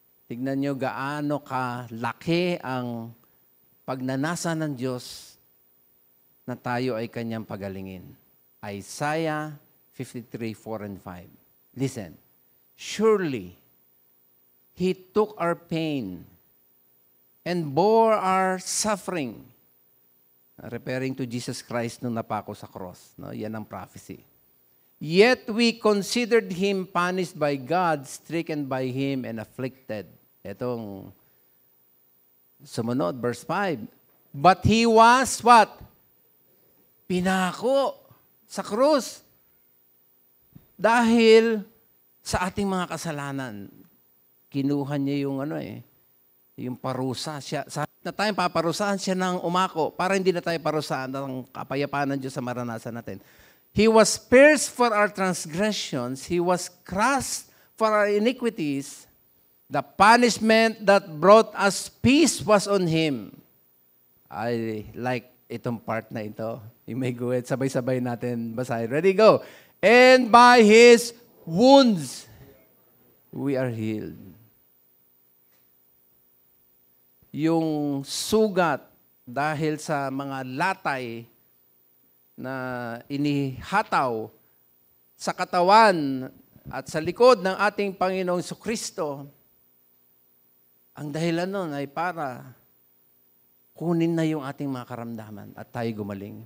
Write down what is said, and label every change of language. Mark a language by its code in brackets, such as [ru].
[tl] Tignan nyo gaano kalaki ang pagnanasa ng Diyos na tayo ay kanyang pagalingin. [en] Isaiah 53:4 and 5. Listen. Surely, He took our pain and bore our suffering. Referring to [tl] Jesus Christ nung napako sa cross. No? Yan ang prophecy. [en] Yet we considered Him punished by God, stricken by Him, and afflicted. [tl] Itong sumunod, verse 5. [en] But He was what? [tl] Pinako sa krus. Dahil sa ating mga kasalanan, kinuha niya yung yung parusa. Sa na tayong paparusahan siya ng umako para hindi na tayo parusahan ng kapayapaan ng Diyos sa maranasan natin. [en] He was pierced for our transgressions. He was crushed for our iniquities. The punishment that brought us peace was on Him. I like [tl] itong part na ito. [en] You may go ahead. [tl] Sabay-sabay natin basahin. Ready, go. [en] And by His wounds, we are healed. [tl] Yung sugat dahil sa mga latay na inihataw sa katawan at sa likod ng ating Panginoong Kristo, ang dahilan nun ay para kunin na yung ating mga karamdaman at tayo gumaling.